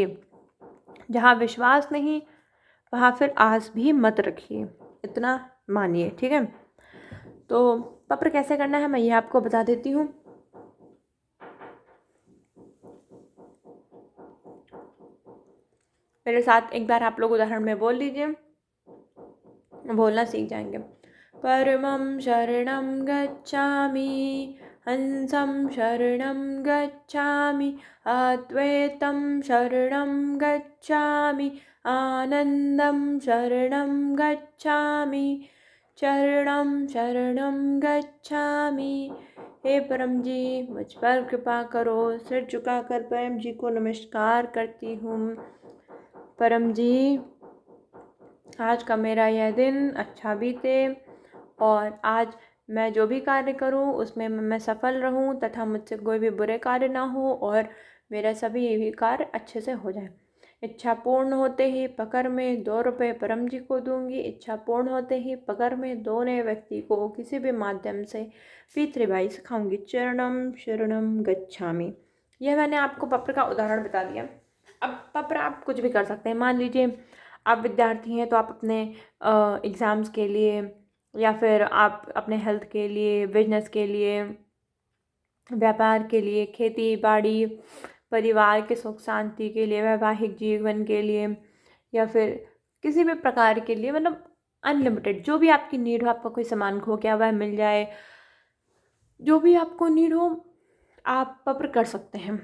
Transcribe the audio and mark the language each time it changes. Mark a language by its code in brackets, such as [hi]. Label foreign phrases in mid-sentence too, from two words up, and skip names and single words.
[hi] जहाँ विश्वास नहीं, वहाँ फिर आस भी मत रखिए, इतना मानिए, ठीक है। तो पप्र कैसे करना है मैं ये आपको बता देती हूँ। मेरे साथ एक बार आप लोग उदाहरण में बोल लीजिए, बोलना सीख जाएंगे। [sa] परमं शरणं गच्छामि, हंसं शरणं गच्छामि, अद्वैतं शरणं गच्छामि, आनंदं शरणं गच्छामि, चरणं शरणं गच्छामि। [hi] हे परम जी, मुझ पर कृपा करो। सिर झुकाकर परम जी को नमस्कार करती हूँ। परम जी, आज का मेरा यह दिन अच्छा बीते और आज मैं जो भी कार्य करूं उसमें मैं सफल रहूं तथा मुझसे कोई भी बुरे कार्य ना हो और मेरा सभी ये भी कार्य अच्छे से हो जाए। इच्छा पूर्ण होते ही पकड़ में 2 रुपये परम जी को दूंगी। इच्छा पूर्ण होते ही पकड़ में 2 नए व्यक्ति को किसी भी माध्यम से पितृभाई सिखाऊंगी। [sa] चरणम शरणम गच्छामि। [hi] यह मैंने आपको पत्र का उदाहरण बता दिया। अब पत्र आप कुछ भी कर सकते हैं। मान लीजिए आप विद्यार्थी हैं तो आप अपने एग्ज़ाम्स के लिए या फिर आप अपने हेल्थ के लिए, बिजनेस के लिए, व्यापार के लिए, खेती बाड़ी, परिवार के सुख शांति के लिए, वैवाहिक जीवन के लिए या फिर किसी भी प्रकार के लिए, मतलब अनलिमिटेड जो भी आपकी नीड हो, आपका कोई सामान खो गया वह मिल जाए, जो भी आपको नीड हो आप पत्र कर सकते हैं।